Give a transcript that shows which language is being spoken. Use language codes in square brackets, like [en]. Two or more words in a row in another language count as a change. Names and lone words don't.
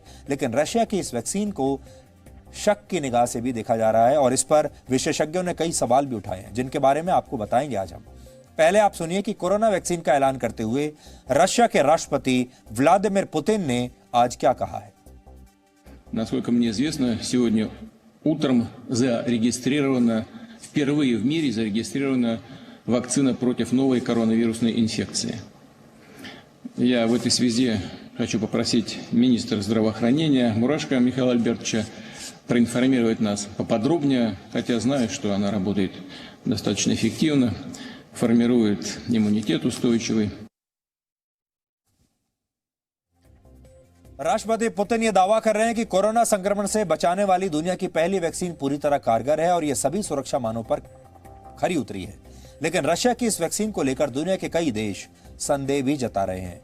[hi] लेकिन रशिया की इस वैक्सीन को शक की निगाह से भी देखा जा रहा है और इस पर विशेषज्ञों ने कई सवाल भी उठाए हैं, जिनके बारे में आपको बताएंगे आज हम। पहले आप सुनिए कि कोरोना वैक्सीन का ऐलान करते हुए रशिया के राष्ट्रपति व्लादिमीर पुतिन ने आज क्या कहा है। [ru] Насколько мне известно, сегодня утром впервые в мире зарегистрирована вакцина против новой коронавирусной инфекции. Я в этой связи хочу попросить министра здравоохранения Мурашко Михаила Альбертовича проинформировать нас поподробнее, хотя знаю, что она работает достаточно эффективно, формирует иммунитет устойчивый. [hi] राष्ट्रपति पुतिन यह दावा कर रहे हैं कि कोरोना संक्रमण से बचाने वाली दुनिया की पहली वैक्सीन पूरी तरह कारगर है और यह सभी सुरक्षा मानों पर खरी उतरी है। लेकिन रशिया की इस वैक्सीन को लेकर दुनिया के कई देश संदेह भी जता रहे हैं।